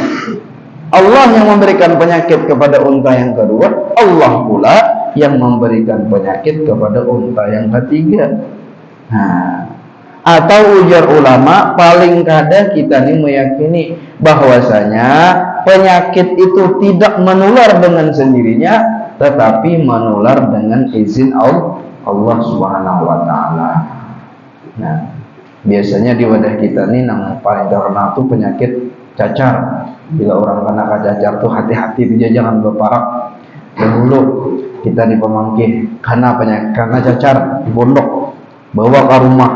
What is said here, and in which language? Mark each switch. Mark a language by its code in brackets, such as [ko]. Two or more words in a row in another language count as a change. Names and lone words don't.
[id] Allah yang memberikan penyakit kepada unta yang kedua, Allah pula yang memberikan penyakit kepada unta yang ketiga. Nah, atau ujar ulama, paling kada kita nih meyakini bahwasanya penyakit itu tidak menular dengan sendirinya, tetapi menular dengan izin Allah [ar] سبحانه وتعالى. [id] Nah, biasanya di wadah kita nih yang paling terkenal tuh penyakit cacar. Bila orang kena cacar tuh hati-hati dia, jangan berparak. Dahulu kita di Pemangkih karena cacar di pondok, bawa ke rumah.